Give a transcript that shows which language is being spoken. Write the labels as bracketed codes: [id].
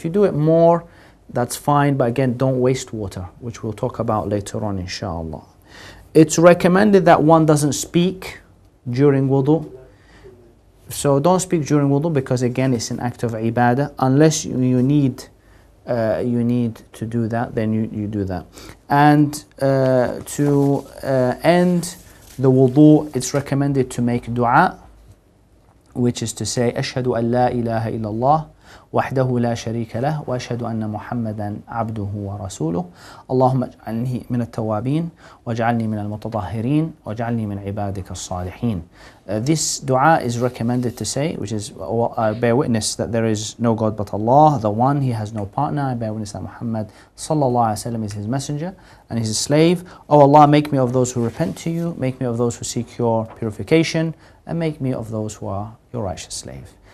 [en] If you do it more, that's fine, but again, don't waste water, which we'll talk about later on, inshallah. It's recommended that one doesn't speak during wudu. So don't speak during wudu, because again, it's an act of ibadah. Unless you need to do that, then you do that. And to end the wudu, it's recommended to make dua, which is to say, [ar] أشهد أن لا إله إلا الله وحده لا شريك له وأشهد أن محمدا عبده ورسوله اللهم اجعلني من التوابين واجعلني من المتطهرين واجعلني من عبادك الصالحين. [en] This dua is recommended to say, which is, I bear witness that there is no God but Allah, the one, He has no partner. I bear witness that Muhammad sallallahu alaihi wasallam is His messenger and His slave. O Allah, make me of those who repent to You, make me of those who seek Your purification, and make me of those who are Your righteous slave.